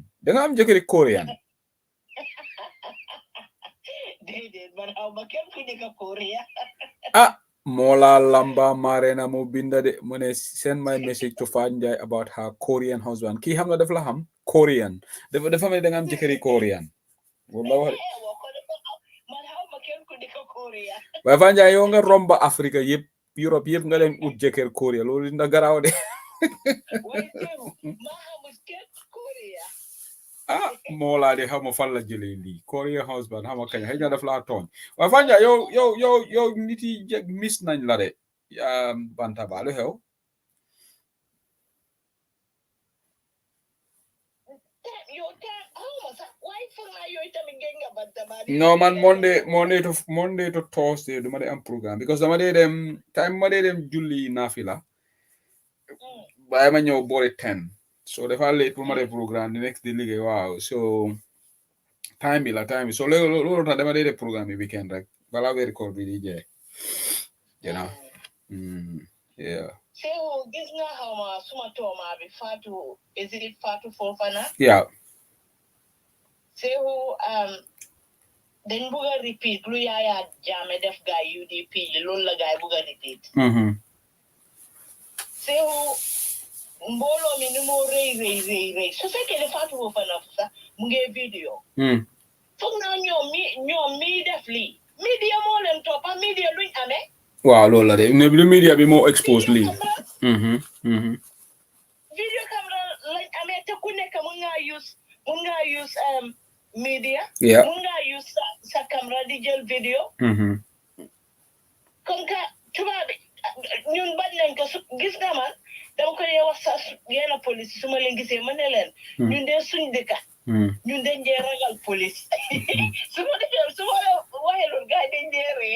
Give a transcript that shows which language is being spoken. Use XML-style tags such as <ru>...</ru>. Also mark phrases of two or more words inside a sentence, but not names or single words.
<wo>Da nga am jëkkëri Korean. Déedéet man aw ma kenn ku nekk Korea. Mola lamba marena mo binda de mu ne</wo> <en>send my message to Fanja about her Korean husband.</en> <wo>Ki xam nga daf la xam Korean. Dafa mel da nga am jëkkëri Korean. Wallahi man aw ma kenn ku nekk Korea. Why Fanja yo nga romba Afrika yépp Europe yépp nga leen ut jëkkër Korea loolu dina garaaw de.</wo> <en>Why you? Korea.</en> <wo>Mola de xama fan la jëlee lii Korea husband xama kañ xëy na daf laa tooñ waaye Fanja yow nit yi miss nañ la de Bantaba lu xew no man</wo> <en>Monday to Thursday</en> <wo>duma dee am programme because dama dee dem time ma dee dem julli nafila waaye ma ñëw boori 10 so dafa late pour ma dee programme di next di liggéey waaw so time bi so loolu tax dama dee def programme yi weekend rek balaa weeri koor bi di jeex</wo> <en>you know yeah</en> <wo>Sehu gis nga xawma suma tooma bi Fatou Fofana yeah Sehu dañ bëgg a repeat lu Yaya Jammeh def gaay UDP loolu la gaay bëgg a repeat Sehu mbooloo mi ni moo rëy su fekkee ne Fatou Fofana sax mu ngi vidéo foog naa ñoom mi def lii media moo leen toppa media luñ amee waaw loolu la de lu media bi moo expose lii video camera lañ amee te ku nekk mun ngaa use media mun ngaa use sa camera di jël vidéo</wo> <fr>comme que</fr> <wo>tubaab bi ñun bañ nañ ko gis nga man dama ko dee wax sa yenn police su ma leen gisee ma ne leen ñun dee suñ dëkka ñun dañ dee ragal police su ma waxee loolu gars yi dañ dee ree</wo>